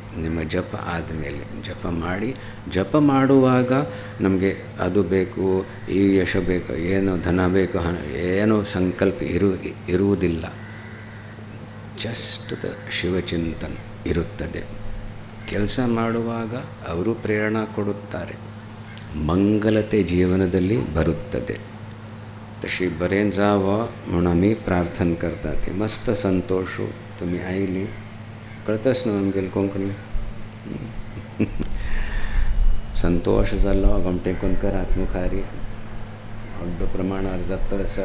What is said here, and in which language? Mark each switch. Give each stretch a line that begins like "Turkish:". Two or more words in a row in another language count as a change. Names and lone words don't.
Kannada: ನಿಮ್ಮ ಜಪ ಆದಮೇಲೆ ಜಪ ಮಾಡಿ, ಜಪ ಮಾಡುವಾಗ ನಮಗೆ ಅದು ಬೇಕು, ಈ ಯಶ ಬೇಕು, ಏನೋ ಧನ ಬೇಕು, ಏನೋ ಸಂಕಲ್ಪ ಇರುವುದಿಲ್ಲ.
English: just the
Kannada: ಶಿವಚಿಂತನ ಇರುತ್ತದೆ. ಕೆಲಸ ಮಾಡುವಾಗ ಅವರು ಪ್ರೇರಣೆ ಕೊಡುತ್ತಾರೆ, ಮಂಗಲತೆ ಜೀವನದಲ್ಲಿ ಬರುತ್ತದೆ.
Konkani: तशी बरें जावं म्हणून आमी प्रार्थना करता. ती मस्त संतोष तुमी आयली. कळतच न्हू आमगेले कोंकणी. संतोष जालो गोमटेकुंदकर आत्मखारी व्हड प्रमाणार जाता आसा.